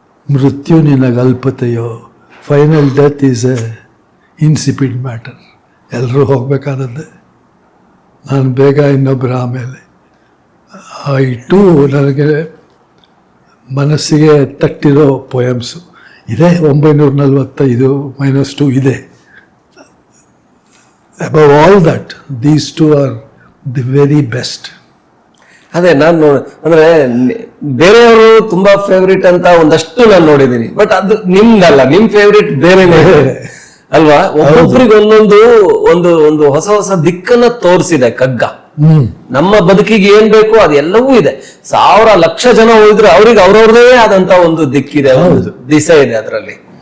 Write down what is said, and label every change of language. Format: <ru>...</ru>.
<kn>ಮೃತ್ಯು ನಿನಗಲ್ಪತೆಯೋ.</kn> <en>Final death is a insipid matter.</en> <kn>ಎಲ್ಲರೂ ಹೋಗಬೇಕಾದದ್ದೇ. ನಾನು ಬೇಗ ಇನ್ನೊಬ್ಬರ ಆಮೇಲೆ. ಇಟ್ಟು ನನಗೆ ಮನಸ್ಸಿಗೆ ತಟ್ಟಿರೋ ಪೊಯಮ್ಸು ಇದೆ. 945 -2 ಇದೆ.</kn> <en>Above all that, these two are the very best.</en> <kn>ಅದೇ ನಾನು ಅಂದ್ರೆ ಬೇರೆಯವರು ತುಂಬಾ ಫೇವ್ರೇಟ್ ಅಂತ ಒಂದಷ್ಟು ನಾನು ನೋಡಿದ್ದೀನಿ. ಬಟ್ ಅದು ನಿಮ್ದಲ್ಲ, ನಿಮ್ ಫೇವ್ರೇಟ್ ಬೇರೆನೇ ಅಲ್ವಾ? ಒಬ್ಬೊಬ್ರಿಗೆ ಒಂದು ಹೊಸ ಹೊಸ ದಿಕ್ಕನ್ನ ತೋರಿಸಿದೆ ಕಗ್ಗ. ನಮ್ಮ ಬದುಕಿಗೆ ಏನ್ ಬೇಕು ಅದೆಲ್ಲವೂ ಇದೆ. 1000 ಲಕ್ಷ ಜನ ಹೋದ್ರೆ ಅವ್ರಿಗೆ ಅವ್ರವ್ರದೇ ಆದಂತ ಒಂದು ದಿಕ್ಕಿದೆ, ಒಂದು ದಿಸೆ ಇದೆ ಅದರಲ್ಲಿ.</kn>